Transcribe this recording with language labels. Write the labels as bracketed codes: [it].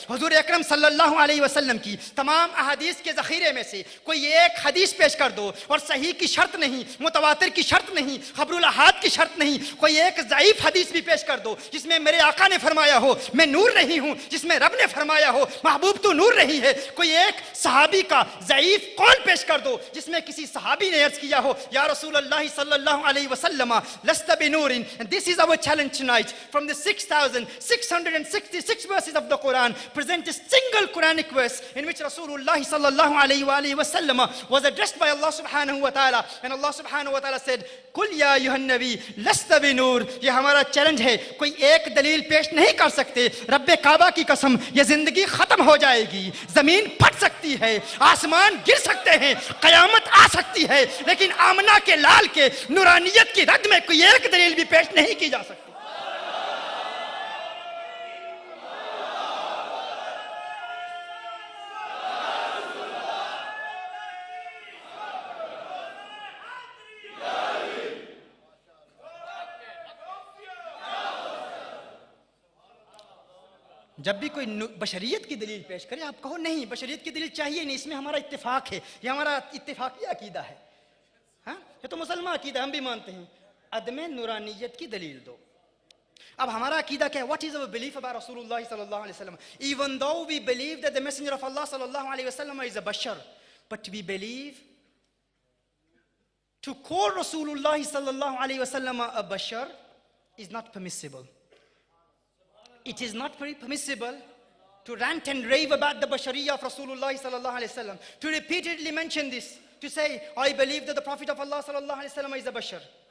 [ur] حضور اکرم صلی اللہ علیہ وسلم کی تمام احادیث کے ذخیرے میں سے کوئی ایک حدیث پیش کر دو, اور صحیح کی شرط نہیں, متواتر کی شرط نہیں, خبر الاحاد کی شرط نہیں, کوئی ایک ضعیف حدیث بھی پیش کر دو جس میں میرے آقا نے فرمایا ہو میں نور نہیں ہوں, جس میں رب نے فرمایا ہو محبوب تو نور نہیں ہے. کوئی ایک صحابی کا ضعیف قول پیش کر دو جس میں کسی صحابی نے عرض کیا ہو یا رسول اللہ صلی اللہ علیہ وسلم [ar] لست بنور. [en] And this is our challenge tonight. From the 6,666 verses of the Quran, present a single Quranic verse in which Rasulullah sallallahu alayhi wa sallam was addressed by Allah subhanahu wa ta'ala, and Allah subhanahu wa ta'ala said [ar] قل یا ایھا النبی لست بنور. [ur] یہ ہمارا challenge ہے. کوئی ایک دلیل پیش نہیں کر سکتے. رب کعبہ کی قسم یہ زندگی ختم ہو جائے گی, زمین پھٹ سکتی ہے, آسمان گر سکتے ہیں, قیامت آ سکتی ہے, لیکن آمنہ کے لال کے نورانیت کی رد میں کوئی ایک دلیل بھی پیش نہیں کی جا سکتی. جب بھی کوئی بشریت کی دلیل پیش کرے آپ کہو نہیں بشریت کی دلیل چاہیے نہیں, اس میں ہمارا اتفاق ہے, یہ ہمارا اتفاقی عقیدہ ہے. ہاں یہ تو مسلمان عقیدہ ہم بھی مانتے ہیں. عدم نورانیت کی دلیل دو. اب ہمارا عقیدہ کیا ہے؟ [en] What is our belief about رسول اللہ صلی اللہ علیہ وسلم? Even though we believe that the messenger of Allah صلی اللہ علیہ وسلم is a bashar, but we believe to call رسول اللہ صلی اللہ علیہ وسلم a bashar is not permissible. It is not very permissible to rant and rave about the bashariyah of Rasulullah sallallahu alaihi wasallam, to repeatedly mention this, to say, I believe that the Prophet of Allah sallallahu alaihi wasallam is a bashar.